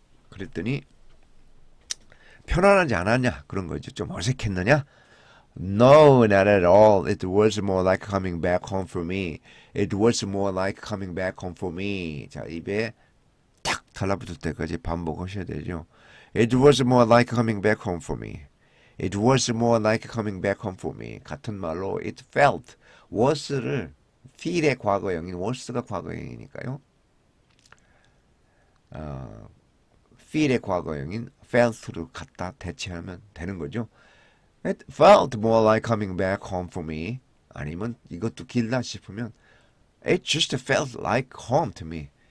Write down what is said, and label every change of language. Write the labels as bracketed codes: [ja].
[ko] 그랬더니 편안하지 않았냐 그런 거죠. 좀 어색했느냐? [en] No, not at all. It was more like coming back home for me. It was more like coming back home for me. [ko] 자, 입에 탁 달라붙을 때까지 반복하셔야 되죠. [en] It was more like coming back home for me. It was more like coming back home for me. [ko] 같은 말로 [en] it felt. [ko] was를 feel의 과거형인 was가 과거형이니까요. feel의 과거형인 felt로 갖다 대체하면 되는 거죠. [en] It felt more like coming back home for me. [ko] 아니면 이것도 길다 싶으면 [en] It just felt like home to me.